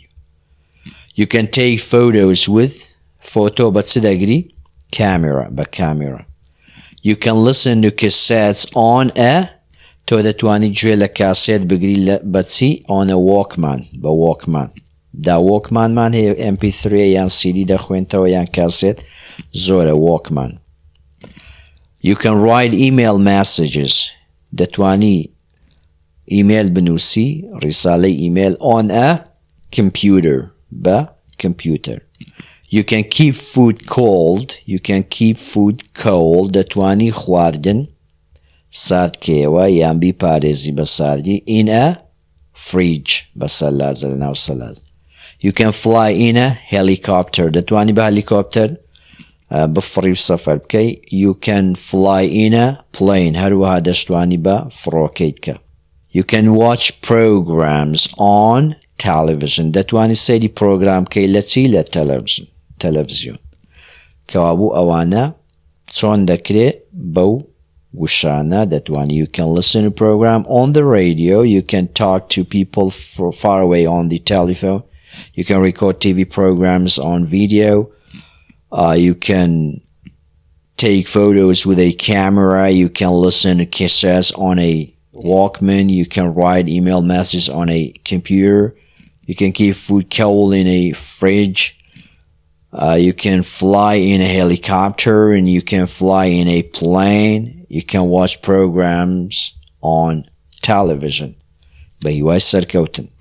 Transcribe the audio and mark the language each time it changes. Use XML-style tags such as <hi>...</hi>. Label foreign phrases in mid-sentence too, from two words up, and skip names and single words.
<en>You can take photos with photo</en> <ckb>بە چ دەگری؟</ckb> <en>camera بە camera. You can listen to cassettes on a</en> <ckb>تۆ دەتوانی گوێ لە کاسێت بگری بەچی</ckb> <en>on a walkman بە walkman.</en> <ckb>دا walkman مان هەیە MP3 یان CD دەخوێنتەوە یان کاسێت زۆرە walkman.</ckb> <en>You can write email messages.</en> <ckb>دەتوانی ئیمێل بنووسی ڕیسالەی ئیمێل</ckb> <en>on a computer</en> <ckb>بە computer.</ckb> <en>You can keep food cold. You can keep food cold.</en> <ckb>دەتوانی خواردن ساردکەوە یان بیپارێزی بە ساردی</ckb> <en>in a fridge</en> <ckb>بە سەلازە لەناو سەلاز.</ckb> <en>You can fly in a helicopter.</en> <ckb>دەتوانی بە هەلیکۆپتەر بفڕی سەفەر بکەی.</ckb> <en>You can fly in a plane.</en> <ckb>هەروەها دەشتوانی بە فڕۆکەیت کە.</ckb> <en>You can watch programs on television.</en> <ckb>دەتوانی سەیری پرۆگرام کەی لە چی؟ لە تەلەڤیزیۆن. کەوابوو ئەوانە چۆن دەکرێت بەو وشانە دەتوانی.</ckb> <en>You can listen to program on the radio. You can talk to people far away on the telephone. You can record TV programs on video. You can take photos with a camera. You can listen to cassettes on a Walkman. You can write email messages on a computer. You can keep food cold in a fridge. You can fly in a helicopter and you can fly in a plane. You can watch programs on television.</en> <ckb>بە هیوای سەرکەوتن.</ckb>